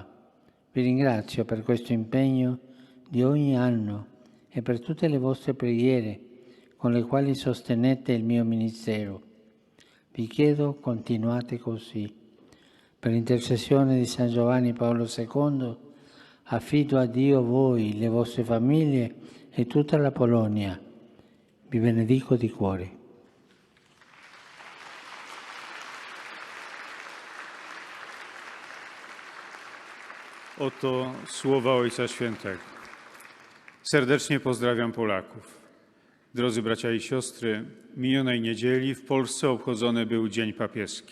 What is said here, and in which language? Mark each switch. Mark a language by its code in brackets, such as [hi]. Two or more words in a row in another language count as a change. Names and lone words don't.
[it] Vi ringrazio per questo impegno di ogni anno e per tutte le vostre preghiere con le quali sostenete il mio ministero. Vi chiedo, continuate così. Per intercessione di San Giovanni Paolo II, affido a Dio voi, le vostre famiglie e tutta la Polonia. Vi benedico di cuore. [pl] Oto słowa Ojca Świętego. Serdecznie pozdrawiam Polaków. Drodzy bracia i siostry, minionej niedzieli w Polsce obchodzony był Dzień Papieski.